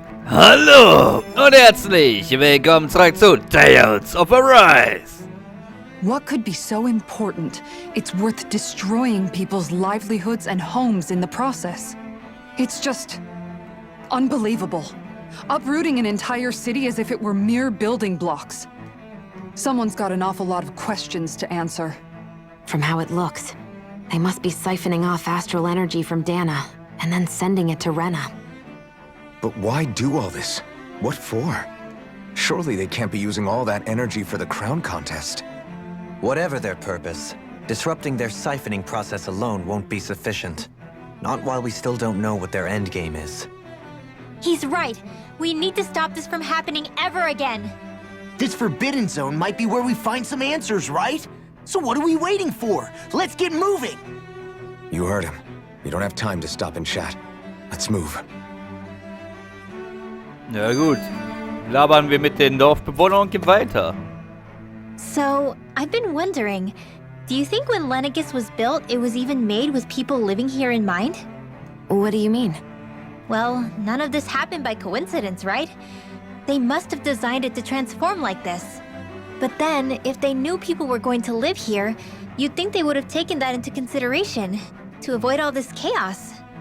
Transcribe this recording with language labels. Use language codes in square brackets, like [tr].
[de] Hallo und herzlich willkommen zurück zu Tales of Arise. [en] What could be so important it's worth destroying people's livelihoods and homes in the process? It's just unbelievable. Uprooting an entire city as if it were mere building blocks. Someone's got an awful lot of questions to answer. From how it looks, they must be siphoning off astral energy from Dana, and then sending it to Rena. But why do all this? What for? Surely they can't be using all that energy for the crown contest. Whatever their purpose, disrupting their siphoning process alone won't be sufficient. Not while we still don't know what their endgame is. He's right. We need to stop this from happening ever again. This Forbidden Zone might be where we find some answers, right? So what are we waiting for? Let's get moving! You heard him. We don't have time to stop and chat. Let's move. [de] Na gut, labern wir mit den Dorfbewohnern und gehen weiter. [en] So, I've been wondering, do you think when Lenegus was built, it was even made with people living here in mind? What do you mean? Well, none of this happened by coincidence, right? They must have designed it to transform like this. But then, if they knew people were going to live here, you'd think they would have taken that into consideration, to avoid all this chaos.